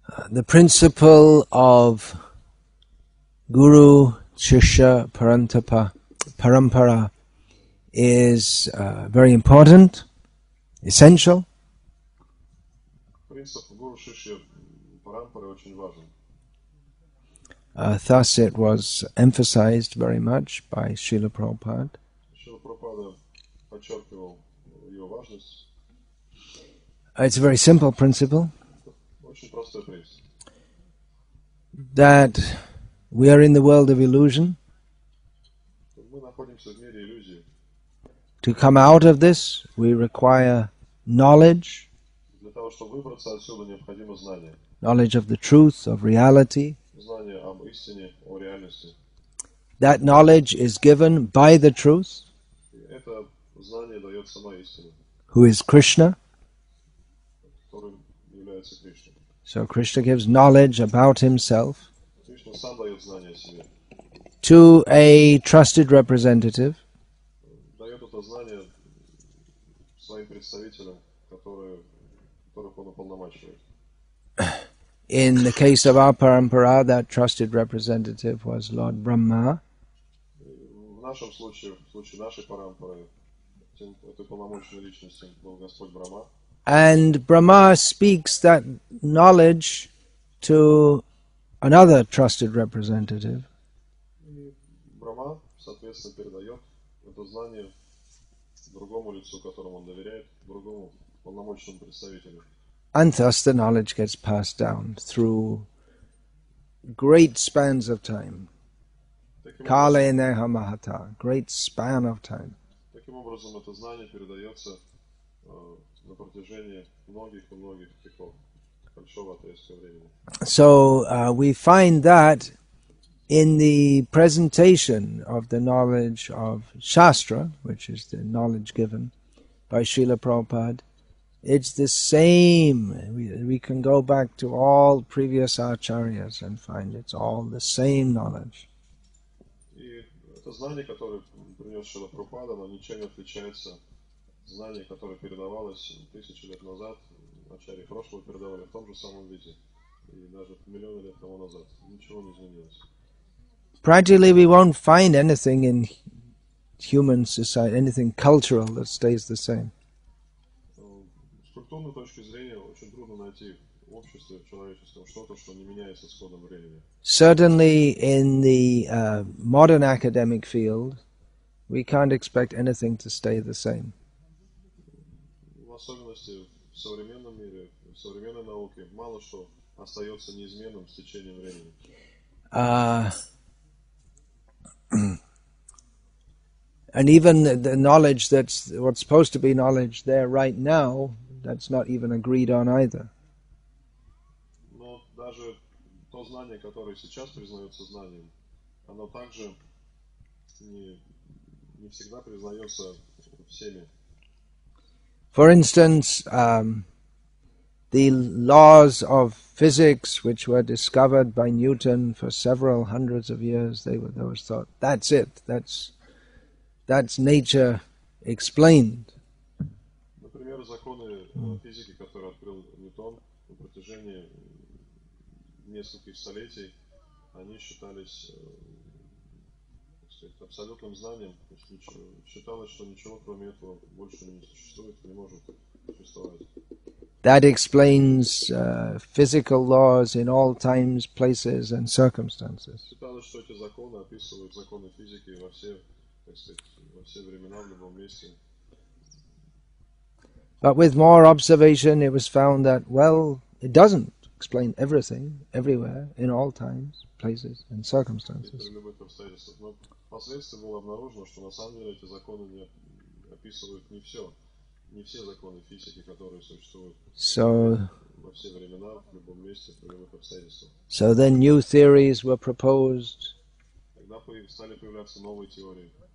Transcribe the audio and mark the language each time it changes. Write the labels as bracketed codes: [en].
[en] The principle of Guru Shishya Parampara is very important, essential. [ru] Принцип гуру шишья парампары очень важен. [en] Thus it was emphasized very much by Srila Prabhupada. [ru] Шрила Прабхупада подчеркивал ее важность. [en] It's a very simple principle. [ru] Очень простой принцип. [en] That we are in the world of illusion. [ru] Мы находимся в мире иллюзий. [en] To come out of this, we require knowledge. [ru] Для того, чтобы выбраться отсюда, необходимо знание. [en] Knowledge of the truth, of reality. [ru] Знание об истине, о реальности. [en] That knowledge is given by the truth. [ru] Это знание дает сама истина. [en] Who is Krishna. [ru] Которым является Кришна. [en] So Krishna gives knowledge about himself [ru] Кришна сам дает знание о себе. [en] to a trusted representative. [ru] Дает это знание своим представителям, которых он уполномачивает. [en] In the case of our Parampara, that trusted representative was Lord Brahma. [ru] В нашем случае, в случае нашей парампары, этой полномочной личностью был Господь Брахма. [en] And Brahma speaks that knowledge to another trusted representative. [ru] И Брахма, соответственно, передает это знание другому лицу, которому он доверяет, другому полномочному представителю. [en] And thus the knowledge gets passed down through great spans of time. [sa] Kale neha mahata, [en] great span of time. [ru] Таким образом, это знание передается на протяжении многих и многих веков, большого отрезка времени. [en] So we find that in the presentation of the knowledge of Shastra, which is the knowledge given by Srila Prabhupada, it's the same. We can go back to all previous acharyas and find it's all the same knowledge. [ru] И это знание, которое принес Шрила Прабхупада, оно ничем не отличается от знания, которое передавалось 1000 лет назад, ачарьи прошлого передавали в том же самом виде, и даже миллионы лет тому назад. Ничего не изменилось. [en] Practically we won't find anything in human society, anything cultural that stays the same. [ru] С культурной точки зрения очень трудно найти в обществе, в человеческом что-то, что не меняется с ходом времени. [en] Certainly in the modern academic field, we can't expect anything to stay the same. [ru] В особенности в современном мире, в современной науке, мало что остается неизменным с течением времени. [en] And even the knowledge that's what's supposed to be knowledge there right now, that's not even agreed on either. [ru] Но даже то знание, которое сейчас признается знанием, оно также не всегда признается всеми. [en] For instance, the laws of physics, which were discovered by Newton for several hundreds of years, they was thought, that's it, that's nature explained. [ru] Например, законы физики, которые открыл Ньютон на протяжении нескольких столетий, они считались, так сказать, абсолютным знанием. Считалось, что ничего кроме этого больше не существует, не может существовать. [en] That explains physical laws in all times, places, and circumstances. [ru] Считалось, что эти законы описывают законы физики во все, так сказать, во все времена, в любом месте. [en] But with more observation, it was found that, well, it doesn't explain everything, everywhere, in all times, places, and circumstances. [ru] При любых обстоятельствах. Но впоследствии было обнаружено, что на самом деле эти законы не описывают не все законы физики, которые существуют во все времена, в любом месте, при любых обстоятельствах. [en] So then new theories were proposed. [ru] Тогда стали появляться новые теории.